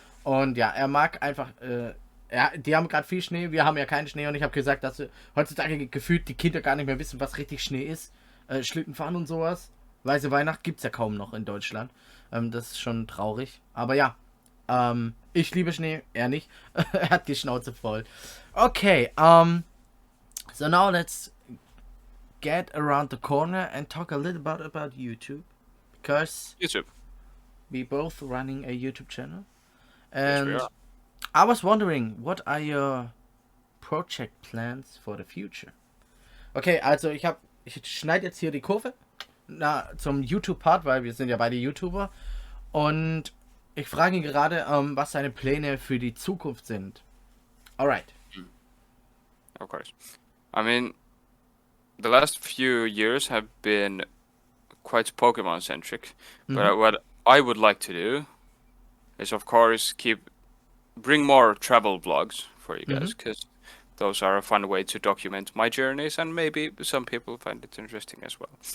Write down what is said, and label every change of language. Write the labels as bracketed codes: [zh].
[de] Und ja, er mag einfach, ja, die haben gerade viel Schnee, wir haben ja keinen Schnee. Und ich habe gesagt, dass heutzutage gefühlt die Kinder gar nicht mehr wissen, was richtig Schnee ist. Schlittenfahren und sowas. Weiße Weihnacht gibt es ja kaum noch in Deutschland. Das ist schon traurig. Aber ja, ich liebe Schnee, er nicht. Er hat die Schnauze voll. [en] Okay, so now let's get around the corner and talk a little bit about YouTube. Because YouTube. we both running a YouTube channel. Yes, we And are. I was wondering, what are your project plans for the future? [de] Okay, also ich schneide jetzt hier die Kurve zum YouTube-Part, weil wir sind ja beide YouTuber. Und ich frage ihn gerade, was seine Pläne für die Zukunft sind. [en] Alright. Of course. I mean, the last few years have been quite Pokemon centric. But what I would like to do is, of course, bring more travel vlogs for you guys, because those are a fun way to document my journeys, and maybe some people find it interesting as well.